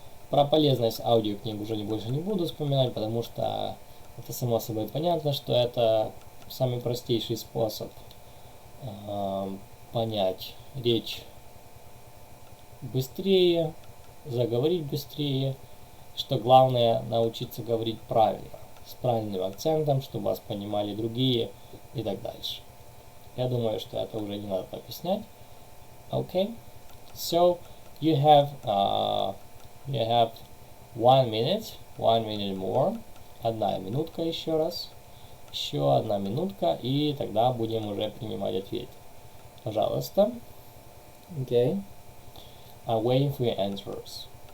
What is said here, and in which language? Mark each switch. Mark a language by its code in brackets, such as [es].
[ru] Про полезность аудиокниг уже больше не буду вспоминать, потому что это само собой понятно, что это самый простейший способ понять речь быстрее, заговорить быстрее, что главное научиться говорить правильно, с правильным акцентом, чтобы вас понимали другие и так дальше. Я думаю, что это уже не надо объяснять. [en] Okay, so you have 1 minute more. [ru] 1 минутка еще раз. Еще 1 минутка, и тогда будем уже принимать ответ. Пожалуйста. Okay. [en] I'm waiting for your answers.